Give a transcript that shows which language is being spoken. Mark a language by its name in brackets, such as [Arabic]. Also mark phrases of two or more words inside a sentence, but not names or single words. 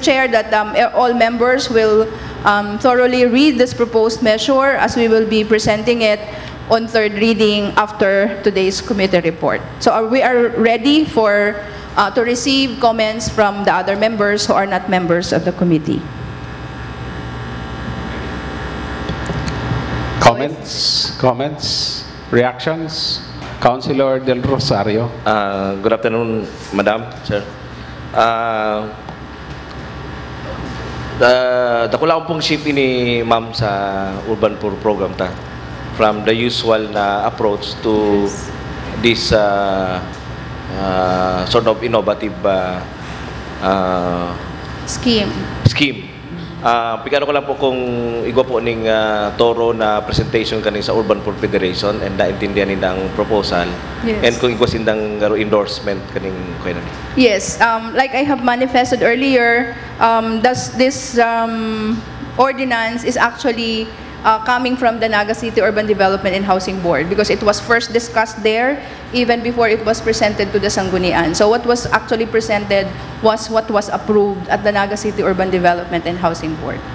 [English] Chair, that all members will thoroughly read this proposed measure, as we will be presenting it on third reading after today's committee report. So we are ready for to receive comments from the other members who are not members of the committee. Comments, reactions? Councilor Del Rosario. Good afternoon, Madam, Sir. [Bikol] Dako lang pong shift ni Ma'am sa Urban Poor Program ta. [English] From the usual na approach to this sort of innovative scheme. [Bikol] Pikano ko lang po kung igwa po ning toro na presentation kaning sa Urban Poor Federation and naintindihan nindang proposal. [English] Yes. [Bikol] And kung igwa sindang endorsement kaning kuya ni. [English] Yes, like I have manifested earlier, this ordinance is actually coming from the Naga City Urban Development and Housing Board, because it was first discussed there even before it was presented to the Sanggunian. So what was actually presented was what was approved at the Naga City Urban Development and Housing Board.